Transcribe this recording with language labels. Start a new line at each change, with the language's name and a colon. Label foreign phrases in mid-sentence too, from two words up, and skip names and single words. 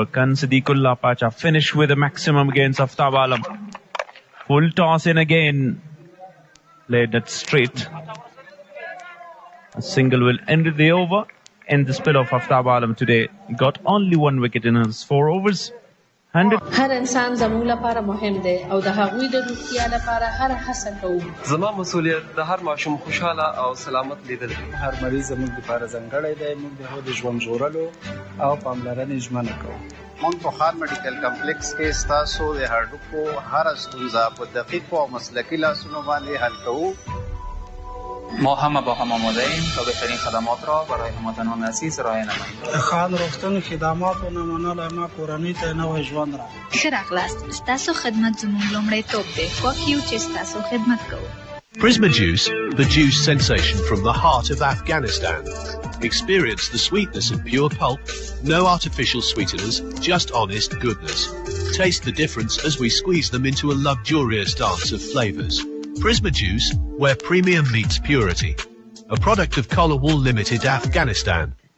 English: Can Siddiqullah Pacha finish with a maximum against Aftab Alam? Full toss in again. Played that straight. A single will end the over. And the spell of Aftab Alam today. He got only 1 wicket in his 4 overs.
Pashto: هر انسان زموږ لپاره مهم دی او د هغوی د روغتیا لپاره هر هڅه کوو. زما مسؤلیت د هر ماشوم خوشاله او سلامت لیدل دي. هر مریض زموږ لپاره ځانګړی دی. موږ د هغه د ژوند ژغورلو او پاملرنې ژمنه کوو. موږ په خار میډیکل کمپلیکس کې ستاسو د هډوکو هر ستونزه په دقیقو او مسلکي لاسونو باندې حل کوو.
Persian: ما همه با هم آماده ایم تا بهترین خدمات را برای هموطنان عزیز ارائه نماییم.
Pashto: ښه د روغتون خدماتو نه مننه. ما کورنۍ ته نوی ژوند را. ښه راغلاست. ستاسو خدمت زموږ لومړیتوب دی. خوښ یو چې ستاسو خدمت کوو.
English: Prisma Juice, the juice sensation from the heart of Afghanistan. Experience the sweetness of pure pulp, no artificial sweeteners, just honest goodness. Taste the difference as we squeeze them into a luxurious dance of flavors. Prisma Juice, where premium meets purity. A product of Collar Wool Limited, Afghanistan.